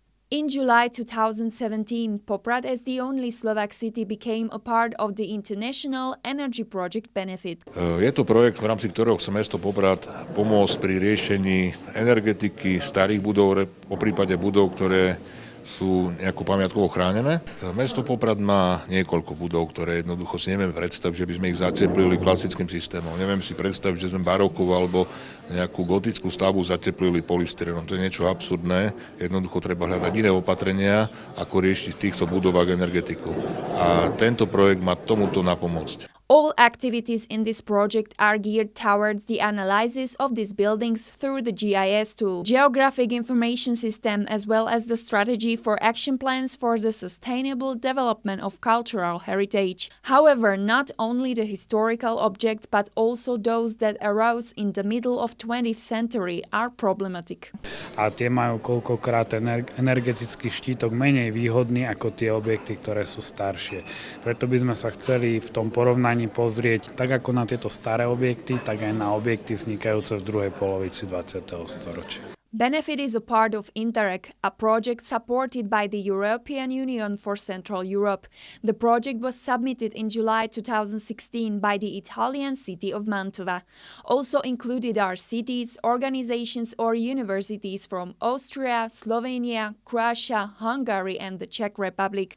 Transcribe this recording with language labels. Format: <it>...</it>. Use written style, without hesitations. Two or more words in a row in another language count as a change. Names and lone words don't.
<en>In July 2017, Poprad as the only Slovak city became a part of the international energy project Bhenefit.</en> <sk>Je to projekt, v rámci ktorého chce mesto Poprad pomôcť pri riešení energetiky starých budov, po prípade budov, ktoré sú nejako pamiatkovo chránené. Mesto Poprad má niekoľko budov, ktoré jednoducho si neviem predstaviť, že by sme ich zateplili klasickým systémom. Neviem si predstaviť, že sme barokovú alebo nejakú gotickú stavbu zateplili polystyrenom. To je niečo absurdné. Jednoducho treba hľadať iné opatrenia, ako riešiť v týchto budovách energetiku. A tento projekt má tomuto napomôcť.</sk> <en>All activities in this project are geared towards the analysis of these buildings through the GIS tool, Geographic Information System, as well as the strategy for action plans for the sustainable development of cultural heritage. However, not only the historical objects but also those that arose in the middle of 20th century are problematic.</en> <sk>A tie majú koľkokrát energetický štítok menej výhodný ako tie objekty, ktoré sú staršie. Preto by sme sa chceli v tom porovnaní pozrieť tak ako na tieto staré objekty, tak aj na objekty vznikajúce v druhej polovici 20. storočia.</sk> <en>Bhenefit is a part of Interreg, a project supported by the European Union for Central Europe. The project was submitted in July 2016 by the Italian city of Mantova. Also included are cities, organizations or universities from Austria, Slovenia, Croatia, Hungary and the Czech Republic.</en>